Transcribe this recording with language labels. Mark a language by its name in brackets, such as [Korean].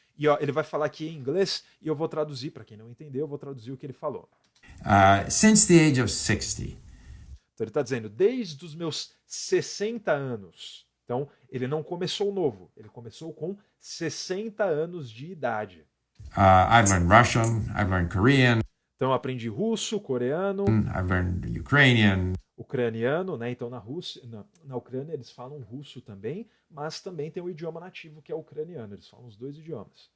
[Portuguese] E ó, ele vai falar aqui em inglês, e eu vou traduzir, para quem não entendeu, eu vou traduzir o que ele falou. [English] Since the age of 60. [Portuguese] Então ele está dizendo, desde os meus 60 anos. Então, ele não começou novo, ele começou com 60 anos de idade. [English] I've learned Russian, I've learned Korean. [Portuguese] Então, eu aprendi russo, coreano. [English] I've learned Ukrainian. [Portuguese] Ucraniano, né? Então, na Ucrânia eles falam russo também, mas também tem o idioma nativo que é ucraniano. Eles falam os dois idiomas.